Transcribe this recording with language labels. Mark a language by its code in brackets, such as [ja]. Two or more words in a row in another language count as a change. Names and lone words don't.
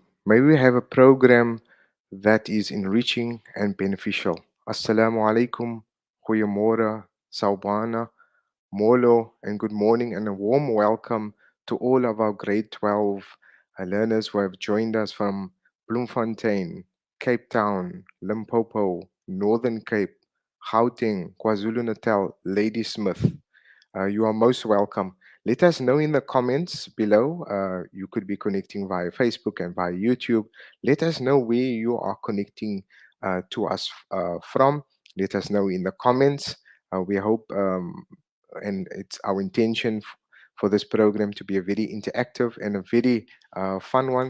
[en] May we have a program that is enriching and beneficial. [ar] Assalamu alaikum, [en] goeiemorgen, Saubana, Molo, and good morning, and a warm welcome to all of our grade 12 learners who have joined us from Bloemfontein, Cape Town, Limpopo, Northern Cape, Gauteng, KwaZulu Natal, Ladysmith. You are most welcome. Let us know in the comments below. You could be connecting via Facebook and via YouTube. Let us know where you are connecting to us from. Let us know in the comments. We hope, and it's our intention for this program to be a very interactive and a very fun one.